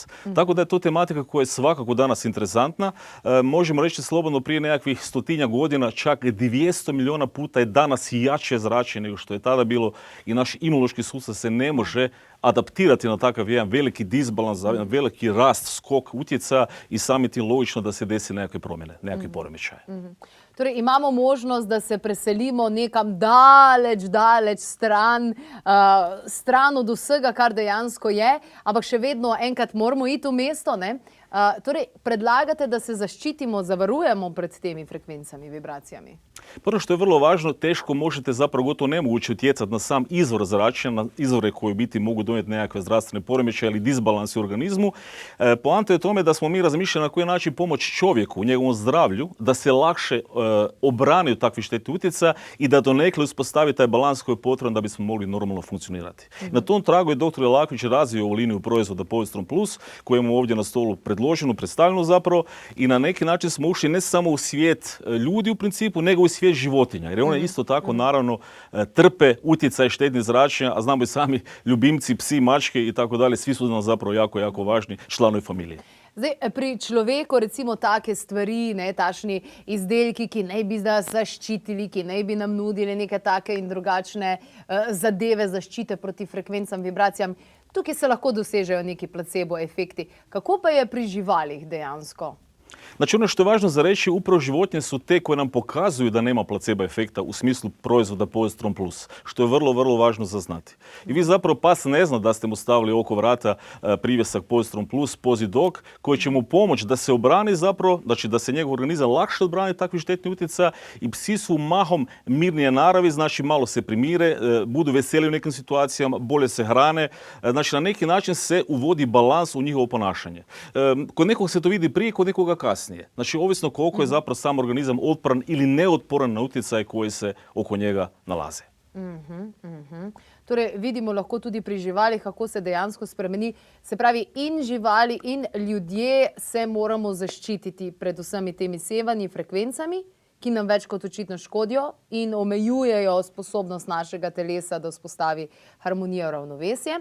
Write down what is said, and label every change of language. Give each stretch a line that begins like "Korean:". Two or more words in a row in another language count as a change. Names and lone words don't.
Croatian: Tako da je to tematika koja je svakako danas interesantna. Možemo reći slobodno, prije nekakvih 100-tinjak godina, čak 200 milijuna puta je danas jače zračenje nego što je tada bilo i naš imunološki sustav se ne može adaptirati na takav jedan veliki disbalans, jedan veliki rast, skok utjecaja i samim tim logično da se desi nekakve promjene, nekakve poremećaje.
Slovenian: Torej, imamo možnost da se preselimo nekam daleč stran od vsega, kar dejansko je, ampak še vedno enkrat moramo iti v mesto, ne? Torej, predlagate, da se zaščitimo, zavarujemo pred temi frekvencami, vibracijami?
Croatian: Prvo što je vrlo važno, teško možete, zapravo gotovo nemoguće utjecati na sam izvor zračenja, na izvore koji biti mogu donijeti nekakve zdravstvene poremećaje ili disbalansi u organizmu. Poanta je tome da smo mi razmišljali na koji način pomoći čovjeku u njegovom zdravlju, da se lakše obrani od takvih štetnih utjecaja i da donekle uspostavi taj balans koji je potreban da bismo mogli normalno funkcionirati. Na tom tragu je dr. Jelaković razvio ovu liniju proizvoda Povestron Plus, koju imamo ovdje na stolu predloženu, predstavljenu zapravo, i na neki način smo ušli ne samo u svijet ljudi u principu, nego i svijet životinja. Jer one isto tako naravno trpe utjecaj štetnih zračenja, a znamo i sami ljubimci, psi, mačke i tako dalje, svi su nam zapravo jako, jako važni članovi familije.
Slovenian: Zdaj, pri človeku recimo take stvari, ne, tašni izdelki, ki naj bi nas zaščitili, ki naj bi nam nudili neke take in drugačne zadeve zaščite proti frekvencam, vibracijam, tukaj se lahko dosežejo neki placebo efekti. Kako pa je pri živalih dejansko?
Croatian: Znači ono što je važno za reći, upravo životinje su te koje nam pokazuju da nema placebo efekta u smislu proizvoda Povestron Plus, što je vrlo, vrlo važno za znati. I vi zapravo pas ne zna da ste mu stavili oko vrata privjesak Povestron Plus, Pozidok, koji će mu pomoći da se obrani zapravo, znači da se njegov organizam lakše odbrani takvih štetnih utjecaja, i psi su mahom mirnije naravi, znači malo se primire, budu veseli u nekim situacijama, bolje se hrane, znači na neki način se uvodi balans u njihovo ponašanje. Kod nekog se to vidi prije, kod nekoga kasnije. Znači, ovisno koliko je zapravo sam organizam otporan ili neotporan na utjecaje koji se oko njega nalaze.
Slovenian: Torej, vidimo lahko tudi pri živalih, kako se dejansko spremeni. Se pravi, in živali in ljudje se moramo zaščititi pred vsemi temi sevanji, frekvencami, ki nam več kot očitno škodijo in omejujejo sposobnost našega telesa, da vzpostavi harmonijo, ravnovesje.